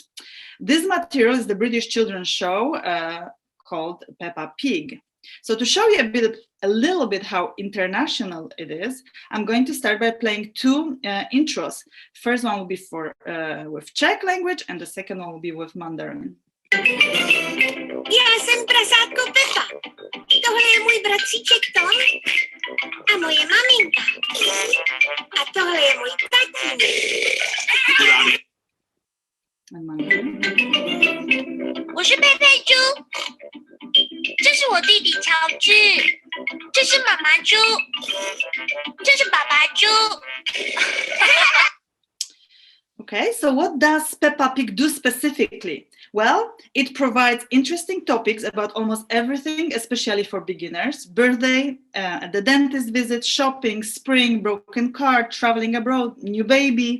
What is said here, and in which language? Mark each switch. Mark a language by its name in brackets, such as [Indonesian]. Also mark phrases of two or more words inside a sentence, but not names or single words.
[English] This material is the British children's show called Peppa Pig. So to show you a little bit how international it is, I'm going to start by playing two intros. First one will be for with Czech language, and the second one will be with Mandarin. [Czech] Já jsem prasátko Peppa. Tohle je můj bratříček Tom a moje maminka. A tohle je můj tatínek. [Chinese] 我是佩佩猪，这是我弟弟乔治，这是妈妈猪，这是爸爸猪。 [English] Okay, so what does Peppa Pig do specifically? Well, it provides interesting topics about almost everything, especially for beginners: birthday, the dentist visit, shopping, spring, broken car, traveling abroad, new baby.